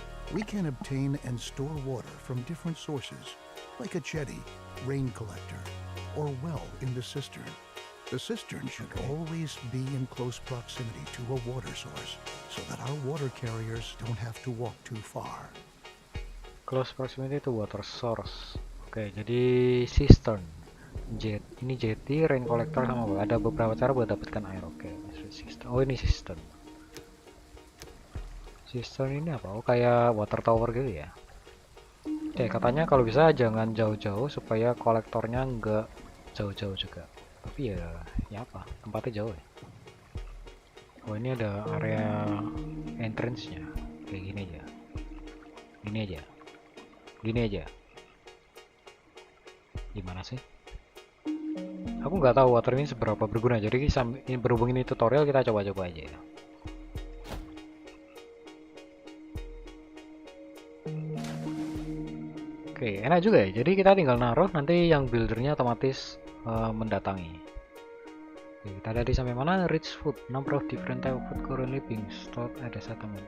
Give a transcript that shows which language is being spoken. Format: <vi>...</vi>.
<en>We can obtain and store water from different sources, like a jetty, rain collector, or well in the cistern. The cistern should always be in close proximity to a water source, so that our water carriers don't have to walk too far. Close proximity to water source.</en> <id>Oke, jadi cistern. Ini jetty, rain collector sama apa? Ada beberapa cara buat dapatkan air. Oke, oh ini cistern. Cistern ini apa? Oh kayak water tower gitu ya. Oke, katanya kalau bisa jangan jauh-jauh supaya kolektornya nggak jauh-jauh juga. Tapi ya apa? Tempatnya jauh ya. Oh ini ada area entrance-nya. Kayak gini aja. Gini aja. Gimana sih? Aku nggak tahu water ini seberapa berguna. Jadi ini berhubung ini tutorial, kita coba-coba aja ya. Oke, enak juga ya. Jadi kita tinggal naruh, nanti yang buildernya otomatis mendatangi. Oke, kita tadi sampai mana?</id> <en>Rich food, number of different type of food currently being stored at the settlement.</en>